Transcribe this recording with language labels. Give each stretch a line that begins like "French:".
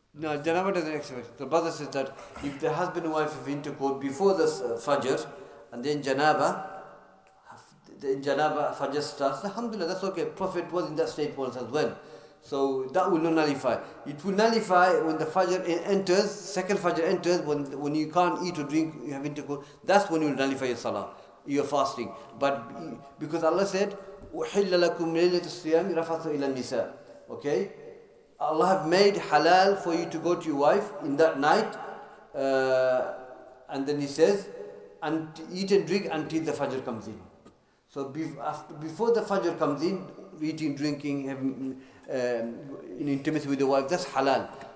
English: No, janaba doesn't affect. The brother says that if the husband and wife have intercourse before the fajr, and then janaba fajr starts, alhamdulillah, that's okay. Prophet was in that state once as well. So that will not nullify. It will nullify when the fajr enters, second fajr enters, when you can't eat or drink, you have intercourse, that's when you will nullify your salah, your fasting. But because Allah said,
Arabic: أُحِلَّ لَكُمْ لَيْلَةُ الصِّيَامِ رَفَثُ إِلَى النِّسَاءِ.
English: Okay? Allah have made halal for you to go to your wife in that night, and then He says, and eat and drink until the fajr comes in. So before the fajr comes in, eating, drinking, having in intimacy with the wife, that's halal.